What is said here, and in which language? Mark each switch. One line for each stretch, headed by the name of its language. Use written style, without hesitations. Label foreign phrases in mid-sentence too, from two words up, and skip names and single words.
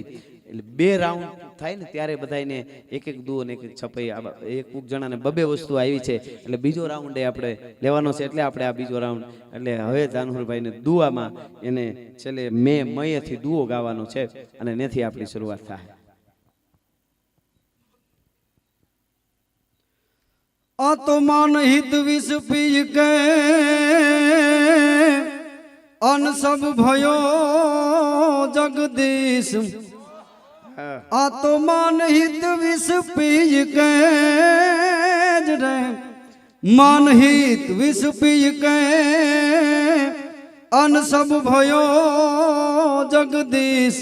Gujarati: એટલે 2 રાઉન્ડ થાય ને ત્યારે બધાને એક દુઓ ને એક છપ્પઈ, એક જણાને 2 વસ્તુ આવી છે. એટલે બીજો રાઉન્ડ આપણે લેવાનો છે. એટલે આપણે આ બીજો રાઉન્ડ, એટલે હવે ધાનુરભાઈને દુઆમાં એને છેલ્લે મયથી દુઓ ગાવાનો છે, અને એનાથી આપણી શરૂઆત થાય.
Hindi: आ तो मान हित विष पीज के अन सब भयो जगदीश. आ तो मान हित विष पीज के रे, मान हित विष पीज के अन सब भयो जगदीश.